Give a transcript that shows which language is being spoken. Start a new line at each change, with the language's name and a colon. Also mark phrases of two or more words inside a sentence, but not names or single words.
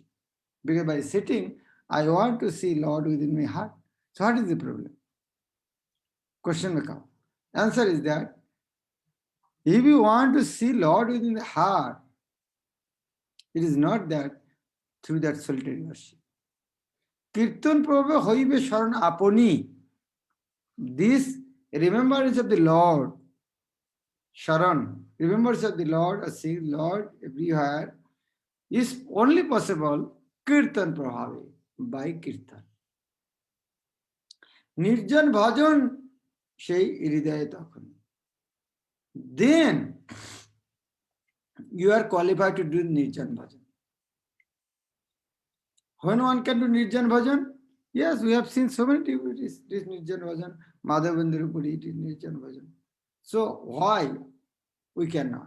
English: Because by sitting, I want to see Lord within my heart. So what is the problem? Question may come. Answer is that if you want to see Lord within the heart, it is not that through that solitary worship.
Bangla: কীর্তন প্রভা হইবে স্মরণ আপনি.
English: This remembrance of the Lord, Sharan, remembrance of the Lord, or seeing Lord everywhere, is only possible
Bangla: কীর্তন প্রভাবে,
English: by Kirtan.
Bangla: নির্জন ভজন, সেই হৃদয়ে তখন.
English: Then you are qualified to do
Bangla: নির্জন ভজন.
English: When one can do
Bangla: নির্জন ভজন?
English: Yes, we have seen so many devotees, this
Bangla: নির্জন ভজন,
English: Madhavendra Puri did
Bangla: নির্জন ভজন.
English: So why we cannot?